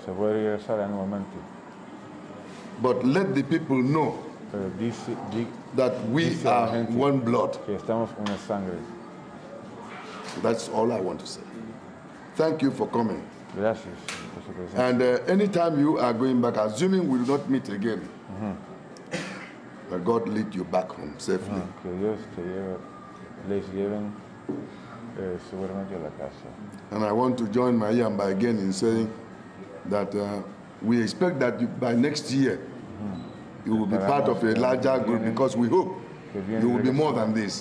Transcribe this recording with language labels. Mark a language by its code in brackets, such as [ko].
[es] Se puede regresar anualmente. [en] But let the people know [es] Pero [en] that we are one blood. [es] que estamos una sangre. [en] That's all I want to say. Thank you for coming. [es] Gracias por su presencia. [en] And anytime you are going back, assuming we will not meet again, that God lead you back home safely. [es] Que Dios les lleven seguramente a la casa. [en] And I want to join my Iyamba again in saying that we expect that by next year, you will be part of a larger group because we hope you will be more than this.